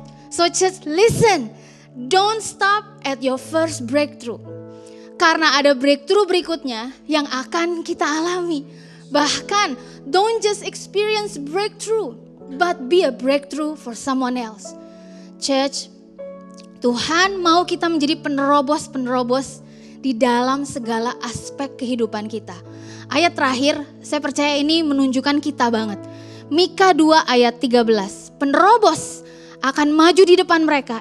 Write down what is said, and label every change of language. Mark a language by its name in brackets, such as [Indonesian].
[English] So just listen, don't stop at your first breakthrough. [Indonesian] Karena ada breakthrough berikutnya yang akan kita alami. [English] Bahkan, don't just experience breakthrough, but be a breakthrough for someone else. [Indonesian] Church, Tuhan mau kita menjadi penerobos-penerobos di dalam segala aspek kehidupan kita. Ayat terakhir, saya percaya ini menunjukkan kita banget. Mika 2 ayat 13, penerobos akan maju di depan mereka.